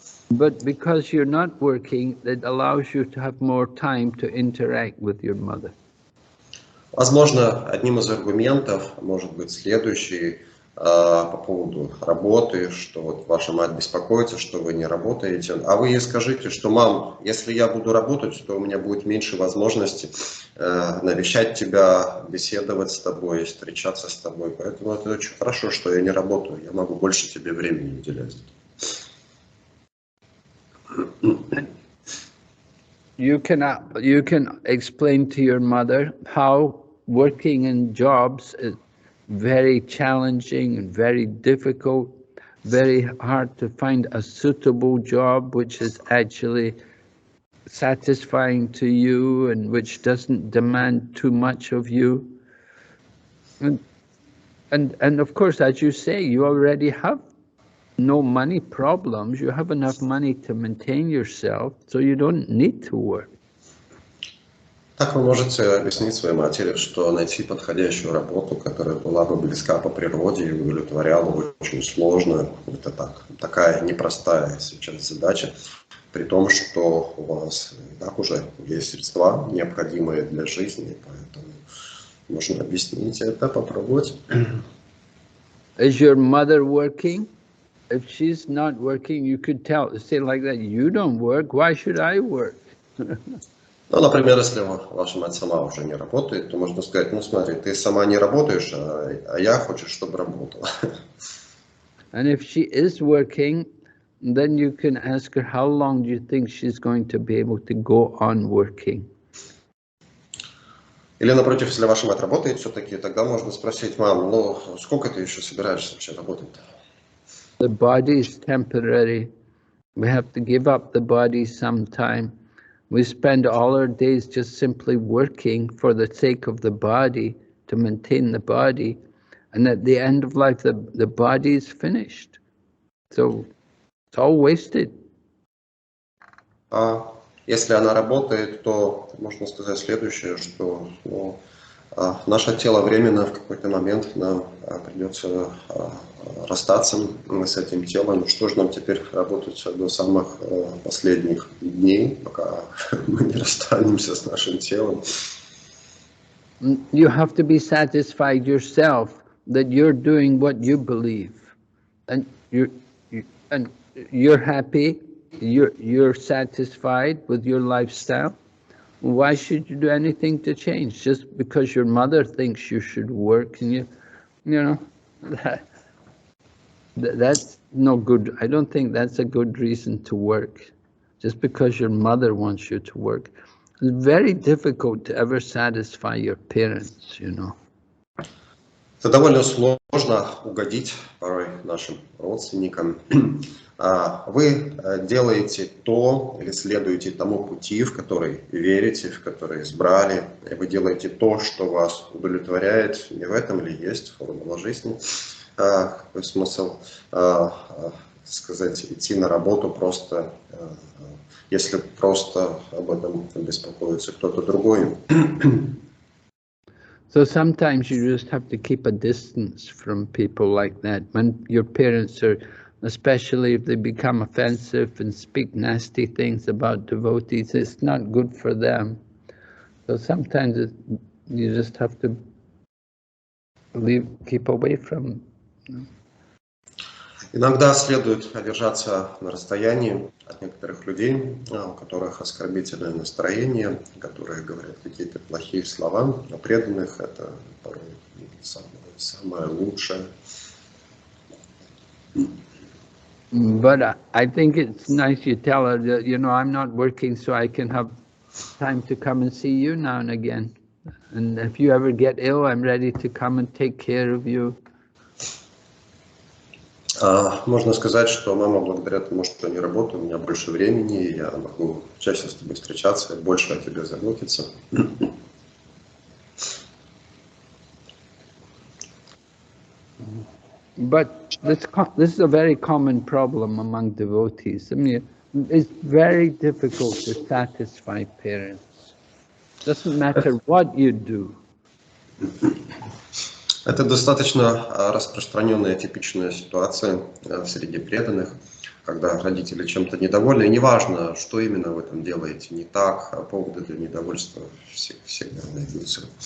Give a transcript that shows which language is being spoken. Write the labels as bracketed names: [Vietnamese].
[English] But because you're not working, it allows you to have more time to interact with your mother. [Russian] Возможно, одним из аргументов может быть следующий по поводу работы, что вот ваша мать беспокоится, что вы не работаете, а вы ей скажите, что мам, если я буду работать, то у меня будет меньше возможности навещать тебя, беседовать с тобой, встречаться с тобой, поэтому это очень хорошо, что я не работаю, я могу больше тебе времени уделять. [English] You can explain to your mother how working in jobs is very challenging and very difficult, very hard to find a suitable job which is actually satisfying to you and which doesn't demand too much of you. And of course, as you say, you already have no money problems. You have enough money to maintain yourself, so you don't need to work. [Russian] Так вы можете объяснить своей матери, что найти подходящую работу, которая была бы близка по природе и удовлетворяла, очень сложно. Это такая непростая сейчас задача, при том, что у вас так уже есть средства, необходимые для жизни, поэтому можно объяснить это, попробовать. [English] Is your mother working? If she's not working, you could say like that, you don't work, why should I work? [Russian] Ну, например, если ваша мать сама уже не работает, то можно сказать, ну смотри, ты сама не работаешь, а я хочу, чтобы работала. [English] And if she is working, then you can ask her, how long do you think she's going to be able to go on working? [Russian] Или, напротив, если ваша мать работает все-таки, тогда можно спросить, мам, ну сколько ты еще собираешься вообще работать? [English] The body is temporary. We have to give up the body sometime. We spend all our days just simply working for the sake of the body, to maintain the body. And at the end of life, the body is finished. So it's all wasted. [Russian] А если она работает, то можно сказать следующее, что наше тело временно в какой-то момент нам придется расстаться с этим телом. Что же нам теперь работать до самых последних дней, пока мы не расстанемся с нашим телом? [English] You have to be satisfied yourself that you're doing what you believe, and you're happy. You're satisfied with your lifestyle. Why should you do anything to change? Just because your mother thinks you should work, and you know, that's no good. I don't think that's a good reason to work. Just because your mother wants you to work. It's very difficult to ever satisfy your parents, you know. [Russian] Это довольно сложно угодить порой нашим родственникам. Вы делаете то или следуете тому пути, в который верите, в который избрали. И вы делаете то, что вас удовлетворяет. Не в этом ли есть формула жизни? Какой смысл сказать, идти на работу просто, если просто об этом беспокоится кто-то другой? [English] So sometimes you just have to keep a distance from people like that. When your parents are, especially if they become offensive and speak nasty things about devotees, it's not good for them. So sometimes you just have to keep away from them. [Russian] Иногда следует держаться на расстоянии от некоторых людей, у которых оскорбительное настроение, которые говорят какие-то плохие слова. О преданных это порой самое лучшее. [English] But I think it's nice you tell her that, I'm not working, so I can have time to come and see you now and again. And if you ever get ill, I'm ready to come and take care of you. [Russian] Можно сказать, что мама благодаря тому, что я не работаю, у меня больше времени, и я могу чаще с тобой встречаться, больше о тебе заботиться. [English] But this is a very common problem among devotees. I mean, it's very difficult to satisfy parents. Doesn't matter what you do. [Russian] Это достаточно распространенная типичная ситуация среди преданных, когда родители чем-то недовольны, и неважно, что именно вы там делаете не так, поводы для недовольства всегда найдутся.